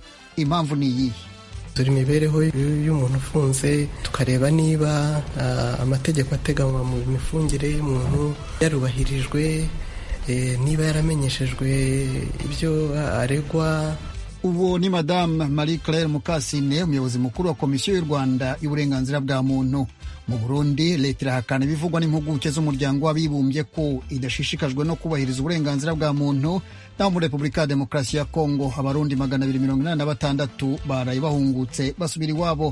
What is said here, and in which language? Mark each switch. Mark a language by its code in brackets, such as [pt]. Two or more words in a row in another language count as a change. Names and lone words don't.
[rw] Impamvu ni iyi: turi imibereho y'umuntu ufunze, tukareba niba amategeko ateganywa mu mifungire y'umuntu yarubahirijwe, niba yaramenyeshejwe ibyo aregwa. Uwo ni Madame Marie Claire Mukasine, umuyobozi mukuru wa komisiyo y'u Rwanda y'uburenganzira bwa muntu. Mu Burundi, leta irahakana ibivugwa n'impuguke z'umuryango w'abibumbye ko idashishikajwe no kubahiriza uburenganzira bwa muntu. Naho muri Repubulika ya Demokarasi ya Kongo, Abarundi 286 baraye bahungutse basubira iwabo.